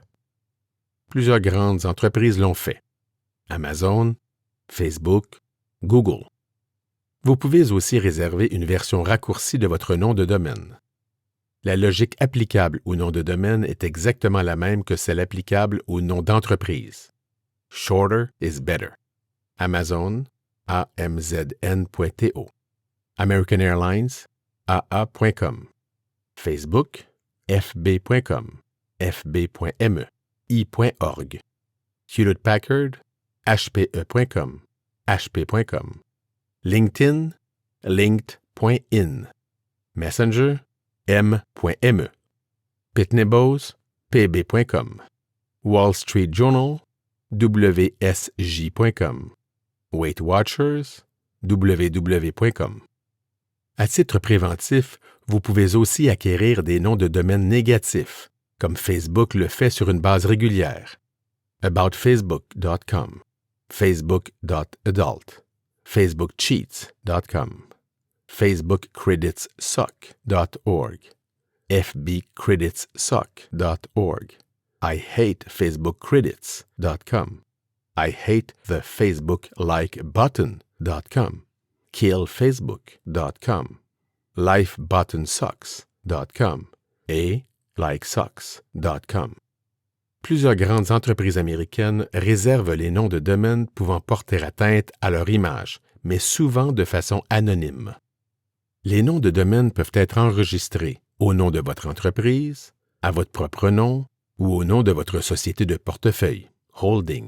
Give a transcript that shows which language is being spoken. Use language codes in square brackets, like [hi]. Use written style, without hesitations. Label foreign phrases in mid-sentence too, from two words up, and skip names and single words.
[fr] Plusieurs grandes entreprises l'ont fait. Amazon, Facebook, Google. Vous pouvez aussi réserver une version raccourcie de votre nom de domaine. La logique applicable au nom de domaine est exactement la même que celle applicable au nom d'entreprise. [en] Shorter is better. Amazon, amzn.to. [fr] American Airlines, aa.com. Facebook, fb.com, fb.me, i.org. Hewlett-Packard, hpe.com, hp.com. LinkedIn, linked.in. Messenger, m.me. Pitney Bowes, pb.com. Wall Street Journal, wsj.com. Weight Watchers, www.com. À titre préventif, vous pouvez aussi acquérir des noms de domaine négatifs, comme Facebook le fait sur une base régulière. aboutfacebook.com, facebook.adult, facebookcheats.com, facebookcreditssuck.org, fbcreditssuck.org, ihatefacebookcredits.com, ihatethe-Facebook-like-button.com, killfacebook.com, lifebuttonsucks.com et likesucks.com. Plusieurs grandes entreprises américaines réservent les noms de domaine pouvant porter atteinte à leur image, mais souvent de façon anonyme. Les noms de domaine peuvent être enregistrés au nom de votre entreprise, à votre propre nom ou au nom de votre société de portefeuille, holding.